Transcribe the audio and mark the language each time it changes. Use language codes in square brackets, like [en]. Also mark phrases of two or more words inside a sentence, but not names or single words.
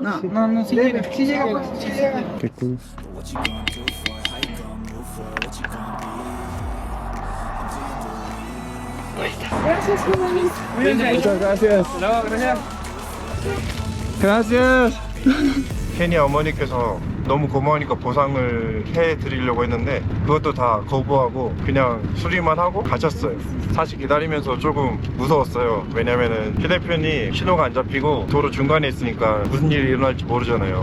[es] No, sí llega. Sí llega, pues, sí llega. Qué cool. Gracias, Juan. Muchas gracias. No, gracias. Gracias. [ko] 케냐 어머니께서 너무 고마우니까 보상을 해드리려고 했는데 그것도 다 거부하고 그냥 수리만 하고 가셨어요. 사실 기다리면서 조금 무서웠어요. 왜냐면은 휴대폰이 신호가 안 잡히고 도로 중간에 있으니까 무슨 일이 일어날지 모르잖아요.